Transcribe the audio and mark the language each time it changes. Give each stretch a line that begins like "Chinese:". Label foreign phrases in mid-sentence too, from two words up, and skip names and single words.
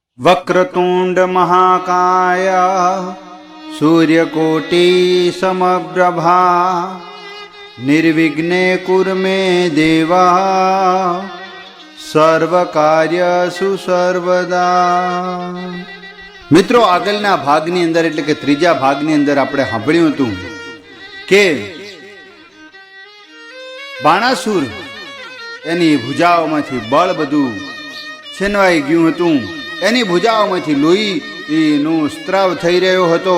Sanskrit: वक्रतुंड महाकाय सूर्यकोटि समप्रभा निर्विघ्ने कुरु मे देवा सर्वकार्यसु सर्वदा।
Gujarati: मित्रों, આગળના ભાગની અંદર એટલે કે ત્રીજા ભાગની અંદર આપણે સાંભળ્યું હતું કે બાણાસુર એની ભુજાઓમાંથી બળ બધું છીનવાઈ ગયું હતું. એની ભુજાઓમાંથી લોહીનું સ્ત્રાવ થઈ રહ્યો હતો.